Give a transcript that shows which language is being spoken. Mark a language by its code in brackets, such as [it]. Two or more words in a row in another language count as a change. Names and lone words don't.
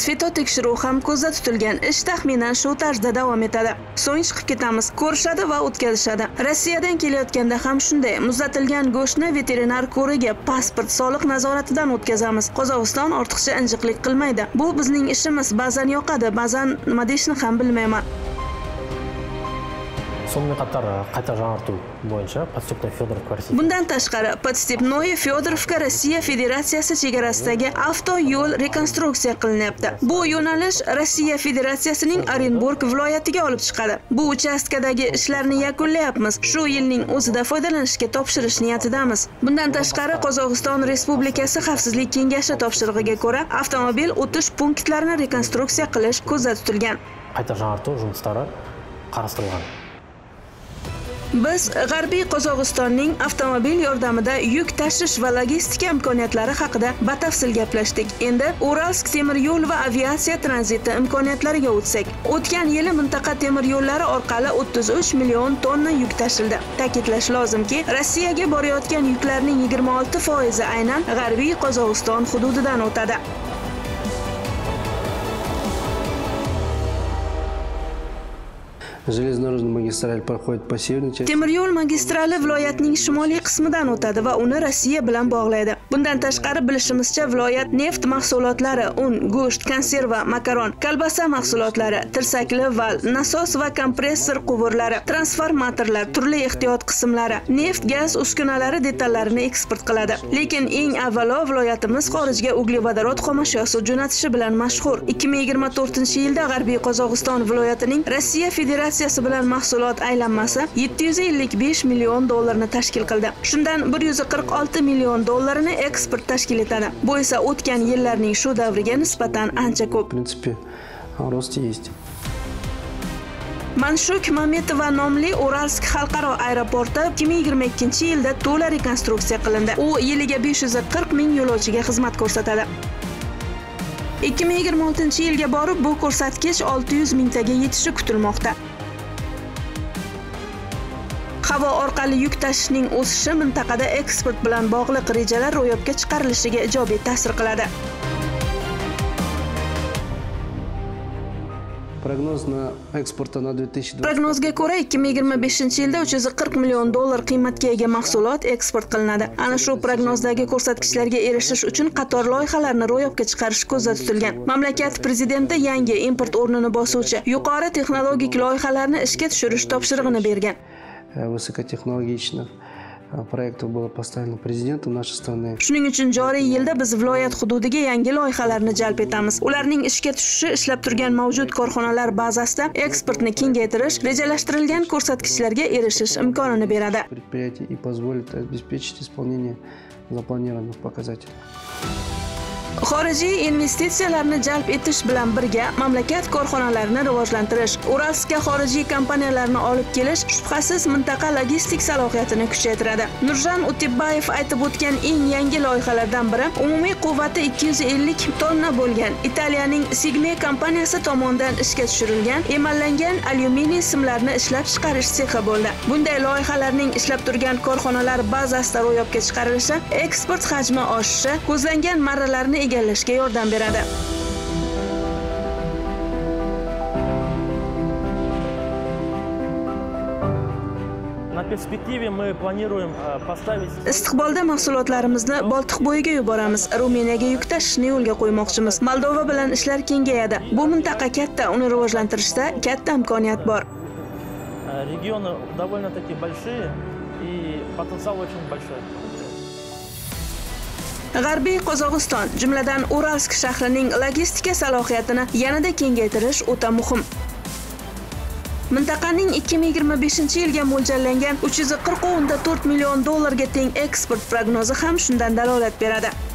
[uz] Fitotekshiruv ham ko'zda tutilgan. Ish taxminan shu tarzda davom etadi. So'ng chiqib ketamiz. Ko'rishadi va o'tkazishadi. Rossiyadan kelayotganda ham shunday. Muzlatilgan go'shtni veterinar ko'riga, pasport, soliq nazoratidan o'tkazamiz. Qozog'iston ortiqcha injiqlik qilmaydi. Bu bizning ishimiz. Ba'zan yoqadi, ba'zan nima deyishni ham bilmayman. [kk] Сонымен қатар қайта жаңарту бойынша Подстепной Федоровка Россия. [uz] Bundan tashqari, Podstepnoye Fyodorovka Rossiya Federatsiyasi chegarasidagi avto yo'l rekonstruksiya qilinyapti. Bu yo'nalish Rossiya Federatsiyasining Orenburg viloyatiga olib chiqadi. Bu uchastkadagi ishlarni yakunlayapmiz. Shu yilning o'zida foydalanishga topshirish niyatidamiz. Bundan tashqari, Qozog'iston Respublikasi Xavfsizlik kengashi topshirig'iga ko'ra, avtomobil o'tish punktlarini rekonstruksiya qilish ko'zda tutilgan. [kk] Қайта жаңарту жұмыстары қарастырылған. [uz] Biz G'arbiy Qozog'istonning avtomobil yordamida yuk tashish va logistika imkoniyatlari haqida batafsil gaplashdik. Endi Uralsk temir yo'l va aviatsiya tranziti imkoniyatlariga o'tsak. O'tgan yili mintaqa temir yo'llari orqali 33 million tonna yuk tashildi. Ta'kidlash lozimki, Rossiyaga borayotgan yuklarning 26% aynan G'arbiy Qozog'iston hududidan o'tadi. [ru] Железнодорожная магистраль проходит по северной части. [uz] Temir yo'l magistrali viloyatning shimoliy qismidan o'tadi va uni Rossiya bilan bog'laydi. Bundan tashqari bilishimizcha, viloyat neft mahsulotlari, un, go'sht, konserva, makaron, kolbasa mahsulotlari, tirsakli val, nasos va kompressor quvurlari, transformatorlar, turli ehtiyot qismlari, neft, gaz uskunalari detallarini eksport qiladi. Lekin eng avvalo viloyatimiz xorijga uglevodorod xomashyosi jo'natishi bilan mashhur. 2024-yilda G'arbiy Qozog'iston viloyatining Rossiya Federatsiyasi bilan mahsulot aylanmasi 755 million dollarni tashkil qildi. Shundan 146 million dollarini eksport tashkil etadi. Bu esa o'tgan yillarning shu davriga nisbatan ancha ko'p. [ru] В принципе, рост есть. [uz] Manshuk Mametova nomli Uralsk xalqaro aeroporti 2022-yilda to'la rekonstruksiya qilindi. U yiliga 540 ming yo'lovchiga xizmat ko'rsatadi. 2026-yilga borib bu ko'rsatkich 600 mingtaga yetishi kutilmoqda. Havo orqali yuk tashishning o'sishi mintaqada eksport bilan bog'liq rejalar ro'yobga chiqarilishiga ijobiy ta'sir qiladi. [ru] Прогноз на экспорт на 2020. [uz] Prognozga ko'ra 2025-yilda 340 million dollar qiymatga ega mahsulot eksport qilinadi. Ana shu prognozdagi ko'rsatkichlarga erishish uchun qator loyihalarni ro'yobga chiqarish ko'zda tutilgan. Mamlakat prezidenti yangi import o'rnini bosuvchi yuqori texnologik loyihalarni ishga tushirish topshirig'ini bergan. [ru] Высокотехнологичных проектов было поставлено президентом нашей страны. [uz] Shuning uchun joriy yilda biz viloyat hududiga yangi loyihalarni jalb etamiz. Ularning ishga tushishi ishlab turgan mavjud korxonalar bazasida eksportni kengaytirish, rejalashtirilgan ko'rsatkichlarga erishish imkonini beradi. [ru] Предприятий и позволит обеспечить исполнение запланированных показателей. [uz] Xorijiy investitsiyalarni jalb etish bilan birga mamlakat korxonalarini rivojlantirish, Uralskka xorijiy kompaniyalarni olib kelish shubhasiz mintaqa logistik salohiyatini kuchaytiradi. Nurjan Utibbayev aytib o'tgan eng yangi loyihalardan biri umumiy quvvati 250 tonna bo'lgan Italiyaning Sigme kompaniyasi tomonidan ishga tushirilgan emallangan alyuminiy simlarni ishlab chiqarish sexi bo'ldi. Bunday loyihalarning ishlab turgan korxonalar bazasida ro'yobga chiqarilishi eksport hajmi oshishi, ko'zlangan marralarni egallashga yordam beradi. [ru] На перспективе мы планируем поставить... [uz] Istiqbolda mahsulotlarimizni Boltiqbo'yiga yuboramiz. Ruminiyaga yuk tashishni yo'lga qo'ymoqchimiz. Moldova bilan ishlar kengayadi. Bu mintaqa katta, uni rivojlantirishda katta imkoniyat bor. [ru] Регионы довольно-таки большие и потенциал очень большой. [uz] G'arbiy Qozog'iston, jumladan Uralsk shahrining logistika salohiyatini yanada kengaytirish o'ta muhim. Mintaqaning 2025-yilga mo'ljallangan 340.4 million dollarga teng eksport prognozi ham shundan dalolat beradi.